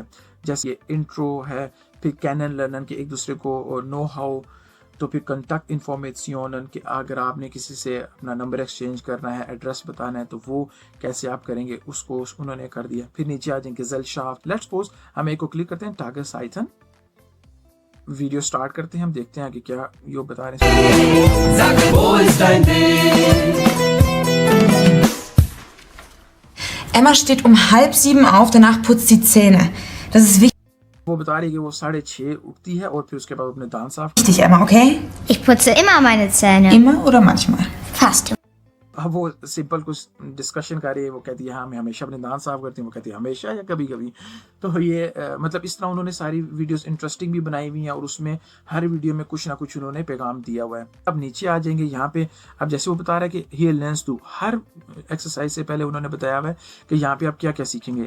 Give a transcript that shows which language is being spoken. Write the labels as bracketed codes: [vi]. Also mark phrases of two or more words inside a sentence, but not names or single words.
[hi] जैसे ये इंट्रो है, फिर [de] kennenlernen [hi] के एक दूसरे को [en] know how, [hi] तो फिर [en] contact information [hi] कि अगर आपने किसी से अपना नंबर एक्सचेंज करना है, एड्रेस बताना है, तो वो कैसे आप करेंगे उसको उन्होंने कर दिया। फिर नीचे आ जाएंगे ज़ेलशाफ्ट। [en] let's suppose [hi] हम एक को क्लिक करते हैं, टागरसाइथन। वीडियो स्टार्ट करते हैं, हम देखते हैं कि क्या ये बता रहे हैं। [de] Emma steht um 6:30 auf, danach putzt sie Zähne. Das ist wichtig. [hi] वो बता रही है कि वो 6:30 उठती है और फिर उसके बाद अपने दांत साफ [de] Dich immer, okay? Ich putze immer meine Zähne. Immer oder manchmal? Fast. [hi] अब वो सिंपल कुछ डिस्कशन कर रही है, वो कहती है हाँ मैं हमेशा अपने दांत साफ करती हूँ, वो कहती है हमेशा या कभी कभी। तो ये मतलब इस तरह उन्होंने सारी वीडियोस इंटरेस्टिंग भी बनाई हुई हैं और उसमें हर वीडियो में कुछ ना कुछ उन्होंने पैगाम दिया हुआ है। अब नीचे आ जाएंगे यहाँ पे, अब जैसे वो बता रहा है कि [de] hier lernst du, [hi] हर एक्सरसाइज से पहले उन्होंने बताया हुआ है कि यहाँ पे आप क्या क्या सीखेंगे।